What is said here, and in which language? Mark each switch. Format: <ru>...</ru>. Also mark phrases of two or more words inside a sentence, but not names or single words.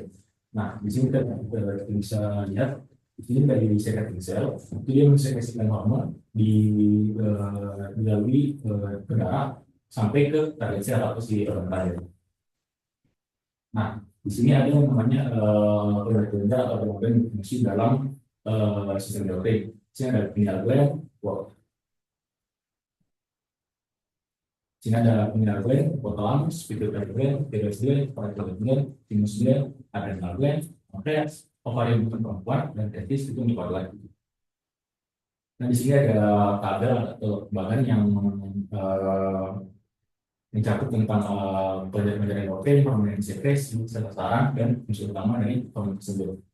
<id>Nah, di sini kita bisa lihat, di sini dari secreting sel, itu dia mensekresikan hormon dilalui ke darah sampai ke target sel atau si organ target. Nah, di sini ada yang namanya organ atau organ yang berfungsi dalam sistem endokrin. Di sini ada</id> <en>pineal gland,</en> <id>sini ada</id> <en>pineal gland, hypothalamus, pituitary gland, thyroid gland, parietal gland, thymus gland, adrenal gland,</en> <id>pankreas, ovarium untuk perempuan, dan testis itu untuk laki-laki. Nah, di sini ada tabel atau bahan yang mencakup tentang pelajaran endokrin, hormon sekresi, sasaran, dan unsur utama dari hormon tersebut.</id>